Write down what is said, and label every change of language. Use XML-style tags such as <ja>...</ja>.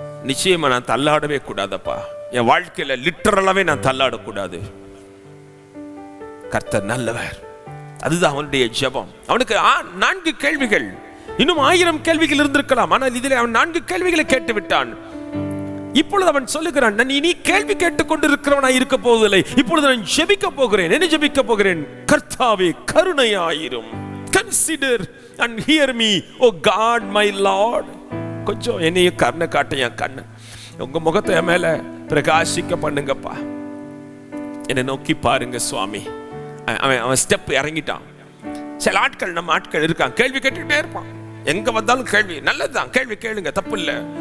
<ta>நிச்சயமா நான் தள்ளாடவே கூடாதப்பா. என் வாழ்க்கையில லிட்டரலாவே நான் தள்ளாடக்கூடாது. கர்த்தர் நல்லவர். அதுதான் அவனுடைய ஜெபம். அவனுக்கு 4 கேள்விகள், இன்னும் 1000 கேள்விகள் இருந்திருக்கலாம். ஆனால் இதில் அவன் 4 கேள்விகளை கேட்டு விட்டான். இப்பொழுது அவன் சொல்லுகிறான், நான் இனி கேள்வி கேட்டுக் கொண்டிருக்கிறவனாய் இருக்க போவதில்லை, இப்பொழுது நான் ஜெபிக்க போகிறேன். என்ன ஜெபிக்க போகிறேன்? கர்த்தாவே கருணையாயிரும்.</ta> <en>Consider and hear me, O God my Lord.</en> <ta>கொஞ்சம் என்னைய கருணை காட்ட, என் கண்ணு உங்க முகத்தை மேல பிரகாசிக்க பண்ணுங்கப்பா. என்னை நோக்கி பாருங்க சுவாமி. அவன் ஸ்டெப் இறங்கிட்டான். சில ஆட்கள், நம்ம ஆட்கள் இருக்கான், கேள்வி கேட்டுக்கிட்டே இருப்பான். எங்க வந்தாலும் கேள்வி, நல்லதுதான், கேள்வி கேளுங்க, தப்பு இல்லை.</ta>